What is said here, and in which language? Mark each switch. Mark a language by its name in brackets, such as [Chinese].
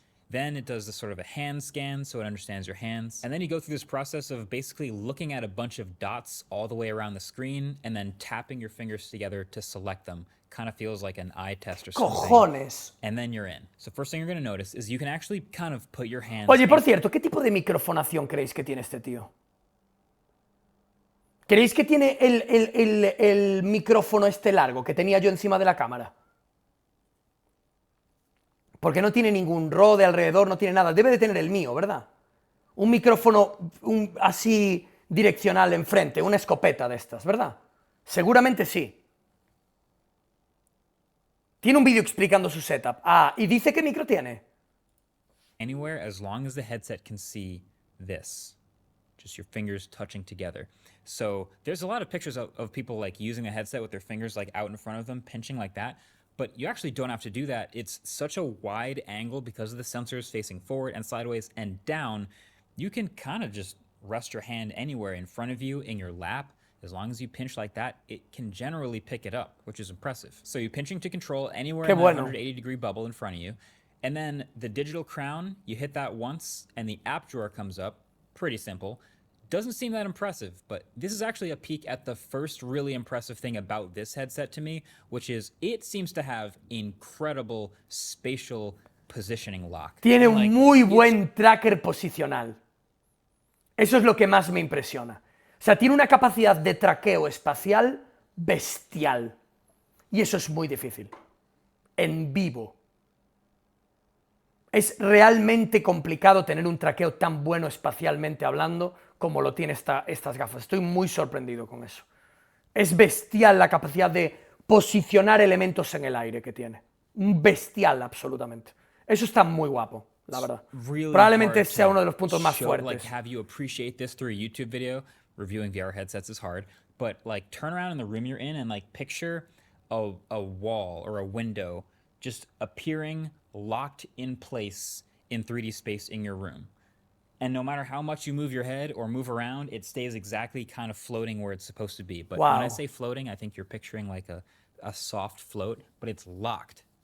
[English] Then it does this sort of a hand scan, so it understands your hands. And then you go through this process of basically looking at a bunch of dots all the way around the screen and then tapping your fingers together to select them. Kind of feels like an eye test or something. [Spanish] Cojones. [English] And then you're in. So first thing you're gonna notice is you can actually kind of put your hands... [Spanish] Oye, por cierto, ¿qué tipo de microfonación creéis que tiene este tío? ¿Creéis que tiene el micrófono este largo que tenía yo encima de la cámara? Porque no tiene ningún rode alrededor, no tiene nada. Debe de tener el mío, ¿verdad? Un micrófono así direccional enfrente, una escopeta de estas, ¿verdad? Seguramente sí. Tiene un vídeo explicando su setup. Ah, ¿y dice qué micro tiene? [English] Anywhere as long as the headset can see this. Just your fingers touching together. So there's a lot of pictures of people like using a headset with their fingers like out in front of them, pinching like that. But you actually don't have to do that. It's such a wide angle because of the sensors facing forward and sideways and down. You can kind of just rest your hand anywhere in front of you, in your lap. As long as you pinch like that, it can generally pick it up, which is impressive. So you're pinching to control anywhere in the 180-degree bubble in front of you. And then the digital crown, you hit that once, and the app drawer comes up. Pretty simple. Doesn't seem that impressive, but this is actually a peek at the first really impressive thing about this headset to me, which is it seems to have incredible spatial positioning lock. [Spanish] Tiene un muy buen tracker posicional. Eso es lo que más me impresiona. O sea, tiene una capacidad de traqueo espacial bestial. Y eso es muy difícil. En vivo. Es realmente complicado tener un traqueo tan bueno espacialmente hablando como lo tiene estas gafas. Estoy muy sorprendido con eso. Es bestial la capacidad de posicionar elementos en el aire que tiene. Bestial, absolutamente. Eso está muy guapo, la verdad. [English] Really [Spanish] Probablemente sea uno de los puntos más fuertes. [English] Like, have you appreciate this through a YouTube video? Reviewing VR headsets is hard, but like turn around in the room you're in and like picture a wall or a window just appearing locked in place in 3D space in your room. And no matter how much you move your head or move around, it stays exactly kind of floating where it's supposed to be. But when I say floating, I think you're picturing like a soft float, but it's locked.